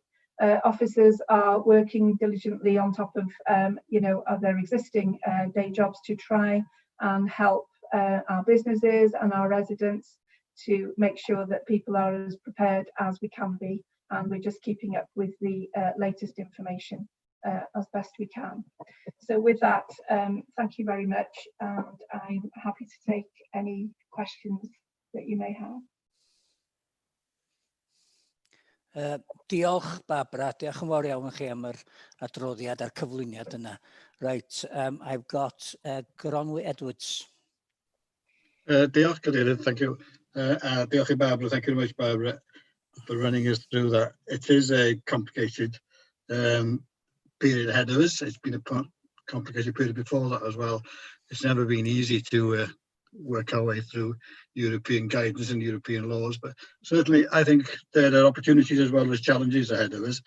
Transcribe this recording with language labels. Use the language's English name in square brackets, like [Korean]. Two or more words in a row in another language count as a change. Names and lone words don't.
[English] Officers are working diligently on top of, of their existing day jobs to try and help our businesses and our residents to make sure that people are as prepared as we can be, and we're just keeping up with the latest information as best we can. So with that, thank you very much, and I'm happy to take any questions that you may have. [Welsh] Diolch Barbara, diolch yn fawr iawn i chi am yr adroddiad a'r cyflwyniad yna. [English] Right, I've got Nghonwy Edwards. [Welsh] Diolch, Cadeirydd, [English] thank you. [Welsh] Diolch i [English] Barbara, thank you very much, Barbara, for running us through that. It is a complicated period ahead of us. It's been a complicated period before that as well. It's never been easy to work our way through European guidance and European laws, but certainly I think there are opportunities as well as challenges ahead of us.